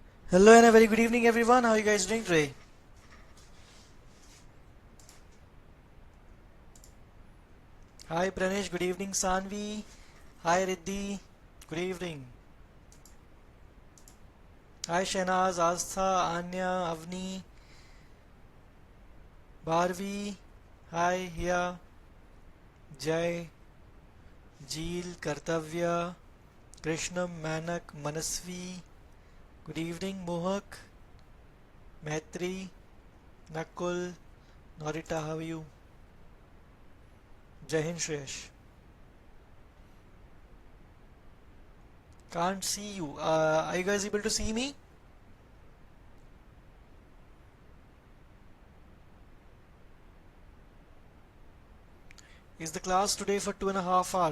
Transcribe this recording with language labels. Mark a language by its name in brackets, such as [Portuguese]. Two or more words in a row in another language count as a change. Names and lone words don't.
[English] Hello and a very good evening everyone. How are you guys doing today? Hi Pranesh, good evening Sanvi. Hi Riddhi, good evening. Hi Shanaz, Astha, Anya, Avni, Bharvi. Hi Hiya, Jay, Jeel, Kartavya, Krishnam, Manak, Manasvi. Good evening Mohak, Maitri, Nakul, Norita, how are you? [Hindi] जय हिंद [English] Shreyash. Can't see you. Are you guys able to see me? Is the class today for 2.5 hours?